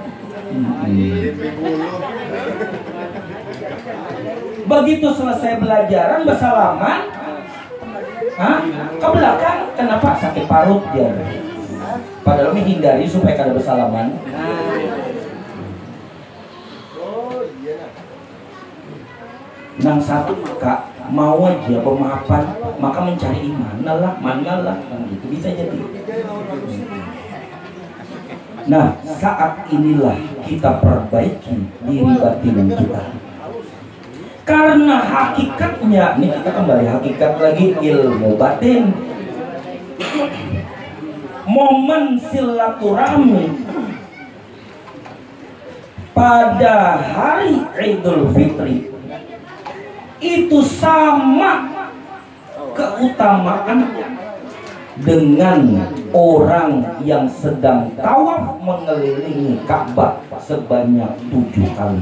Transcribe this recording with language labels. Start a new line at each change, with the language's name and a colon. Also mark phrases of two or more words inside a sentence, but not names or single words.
Indonesian: Begitu selesai belajaran bersalaman, ke belakang, kenapa sakit parut dia? Padahal menghindari supaya kada bersalaman.
Banjar: Nang satu maka mau aja pemaafan, maka mencari mana lah,
Indonesian: kan gitu bisa jadi. Nah, saat inilah kita perbaiki diri batin kita. Karena hakikatnya, ini kita kembali hakikat lagi, ilmu batin. Momen silaturahmi pada hari Idul Fitri itu sama keutamaannya dengan orang yang sedang tawaf mengelilingi Ka'bah sebanyak 7 kali.